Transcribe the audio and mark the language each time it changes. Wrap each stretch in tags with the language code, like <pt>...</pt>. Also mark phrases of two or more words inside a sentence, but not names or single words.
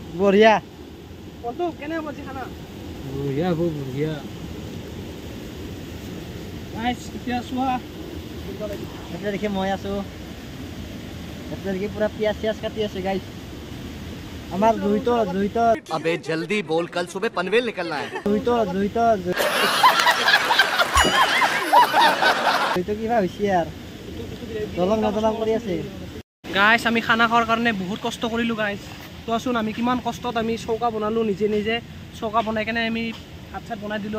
<as>বঢ়িয়া। বলটো কেনে হ'ব আজি খানা? বঢ়িয়া হ'ব, বঢ়িয়া। গাইছ এতিয়া চোৱা, এটা দেখি মই আছো, এটা দেখি পুরা পিয়াজ চিয়াজ কাটি আছে গাইস। আমার দুইটো</as> <hi>अबे जल्दी बोल, कल सुबह पनवेल निकलना है।</hi> <as>দুইটো কিবা হৈছে আৰু দলং কৰি আছে। গাইছ আমি খানা খোৱাৰ কাৰণে বহুত কষ্ট কৰিলোঁ গাইছ। চোৱাচোন আমি কিমান কষ্টত আমি চৌকা বনালোঁ, নিজে চৌকা বনাই কেনে আমি ভাত চাত বনাই দিলোঁ।</as>